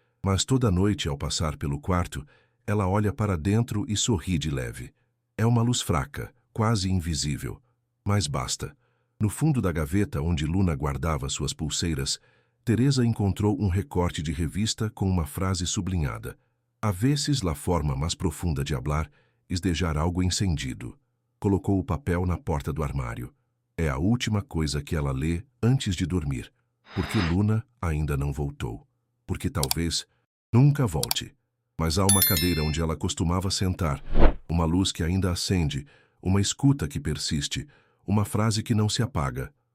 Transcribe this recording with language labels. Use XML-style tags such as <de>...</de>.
<pt>Mas toda noite, ao passar pelo quarto, ela olha para dentro e sorri de leve. É uma luz fraca, quase invisível. Mas basta. No fundo da gaveta onde Luna guardava suas pulseiras, Teresa encontrou um recorte de revista com uma frase sublinhada.</pt> <es>A veces la forma mais profunda de hablar es dejar algo encendido.</es> <pt>Colocou o papel na porta do armário. É a última coisa que ela lê antes de dormir. Porque Luna ainda não voltou. Porque talvez nunca volte. Mas há uma cadeira onde ela costumava sentar, uma luz que ainda acende, uma escuta que persiste, uma frase que não se apaga.</pt>